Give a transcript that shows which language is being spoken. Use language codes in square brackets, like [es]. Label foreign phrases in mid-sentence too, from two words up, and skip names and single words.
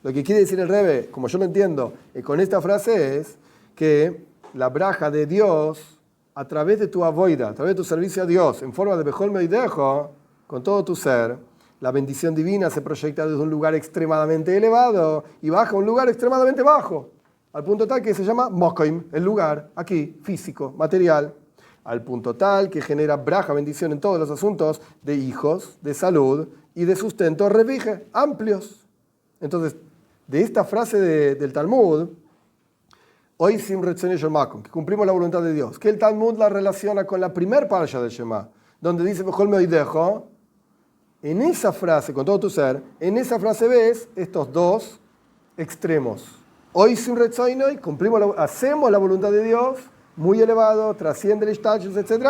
[es] Lo que quiere decir el Rebbe, como yo lo entiendo, con esta frase es que la braja de Dios, a través de tu avoida, a través de tu servicio a Dios, en forma de [he] בכל מאודך, [es] con todo tu ser, la bendición divina se proyecta desde un lugar extremadamente elevado y baja a un lugar extremadamente bajo, al punto tal que se llama Mokoim, el lugar, aquí, físico, material, al punto tal que genera braja, bendición en todos los asuntos de hijos, de salud y de sustento, revige, amplios. Entonces, de esta frase del Talmud, [he] עושים רצונו של מקום, [es] que cumplimos la voluntad de Dios, que el Talmud la relaciona con la primer parsha del Shema, donde dice [he] בכל מאודך. [es] En esa frase, con todo tu ser, en esa frase ves estos dos extremos. [he] עושים רצונו, [es] hacemos la voluntad de Dios, muy elevado, trasciende el ishtachus, etc.